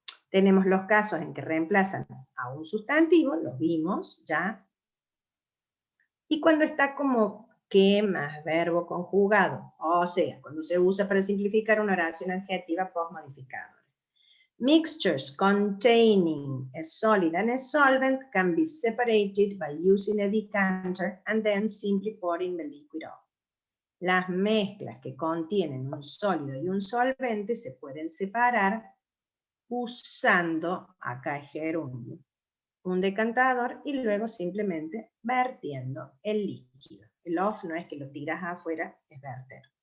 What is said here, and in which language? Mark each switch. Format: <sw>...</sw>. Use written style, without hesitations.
<es>Tenemos los casos en que reemplazan a un sustantivo, los vimos ya. Y cuando está como que más verbo conjugado, o sea, cuando se usa para simplificar una oración adjetiva postmodificadora.</es> <en>Mixtures containing a solid and a solvent can be separated by using a decanter and then simply pouring the liquid off.</en> <es>Las mezclas que contienen un sólido y un solvente se pueden separar usando, acá es gerundio, un decantador y luego simplemente vertiendo el líquido. El off no es que lo tiras afuera, es verter.</es>